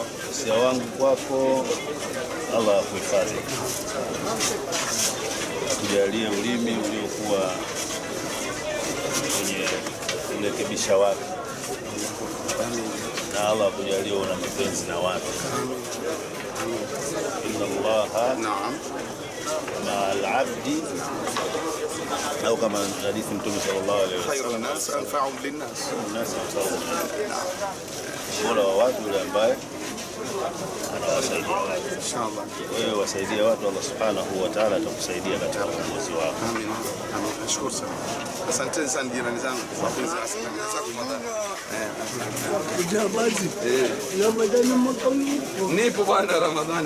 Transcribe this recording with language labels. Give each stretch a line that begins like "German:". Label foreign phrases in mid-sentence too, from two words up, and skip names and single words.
Swahili: Usia wangu kwako, Allah akuhifadhi, akujalie ulimi uliokuwa kwenye kurekebisha watu, na Allah akujalie una mapenzi na watu.
Arabic: إن الله مع العبد أو كما حديث النبي صلى الله عليه وسلم خير الناس أنفعهم للناس. الناس أنفعهم للناس.
Swahili: bora wa watu yule ambaye anawasaidia watu. Inshallah. Wewe wasaidia watu,
Arabic: الله سبحانه وتعالى
Swahili: atakusaidia katika uongozi wako. Amin. Amin. Nashukuru sana. Asante sana jirani zangu. Wapenzi wa nipo bwana Ramadhani.